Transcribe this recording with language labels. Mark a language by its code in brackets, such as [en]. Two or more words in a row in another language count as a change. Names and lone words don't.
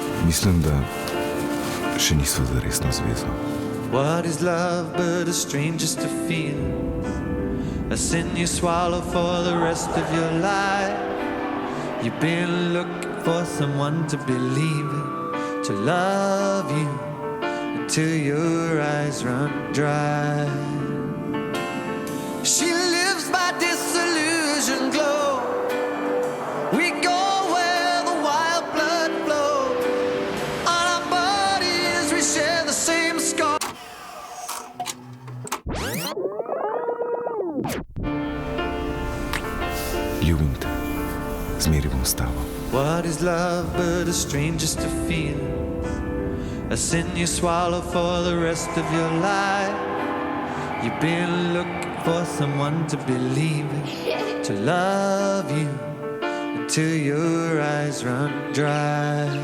[sl] Mislim, da še nisva za resno zvezo. [en] What is love but a strangest to feel? A sin you swallow for the rest of your life. You've been looking for someone to believe in, to love you until your eyes run dry. She lives by disillusion glow. We go where the wild blood flows. On our bodies we share the same scar. [sl] Ljubim te, zmeri bom s tabo. [en] What is love but a strangest to feel? A sin you swallow for the rest of your life. You've been looking for someone to believe in, to love you until your eyes run dry.